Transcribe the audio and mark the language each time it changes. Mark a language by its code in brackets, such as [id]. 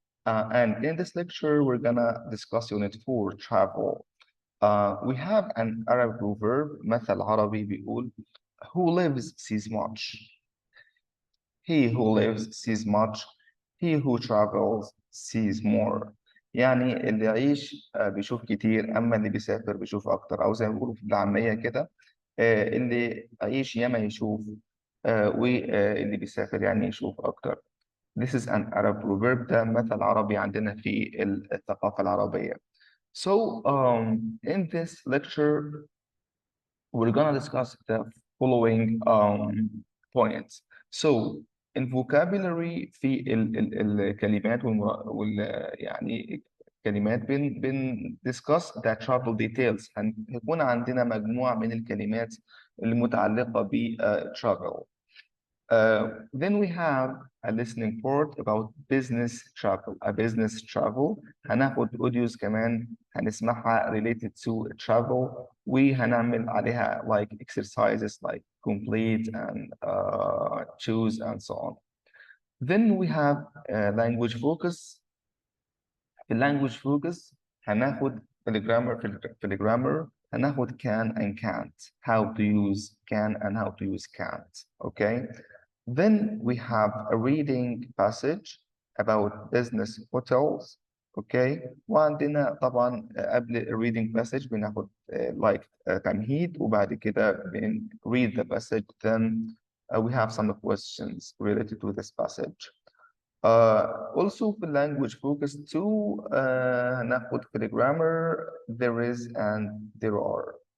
[en] And in this lecture, we're gonna discuss unit 4, travel. We have an Arab proverb, [ar] مثل عربي بيقول [en] who lives sees much. He who lives sees much. He who travels sees more. [ar] يعني اللي يعيش بيشوف كتير، أما اللي بيسافر بيشوف أكتر، أو زي ما بيقولوا في العامية كده اللي يعيش ياما يشوف واللي بيسافر يعني يشوف أكتر. [en] This is an Arab proverb. [ar] ده مثل عربي عندنا في الثقافة العربية. [en] So in this lecture we're gonna discuss the following points. So in vocabulary [ar] في الكلمات يعني كلمات بن [en] discuss the travel details. [ar] هيكون عندنا مجموعة من الكلمات المتعلقة ب travel. [en] Then we have a listening part about business travel. A business travel. [ar] هناخد [en] audios [ar] كمان هنسمعها [en] related to travel [ar] وهنعمل عليها [en] like exercises like complete and choose and so on. Then we have language focus. [ar] في language focus هناخد في الجرامر في الجرامر هناخد can and can't. [en] How to use can and how to use can't. Okay. Then we have a reading passage about business hotels. Okay. [ar] وعندنا طبعا قبل ال reading passage بناخد like تمهيد وبعد كده [en] read the passage. Then we have some questions related to this passage. Also [ar] في [en] language focus too [ar] هناخد في [en] grammar there is and there are.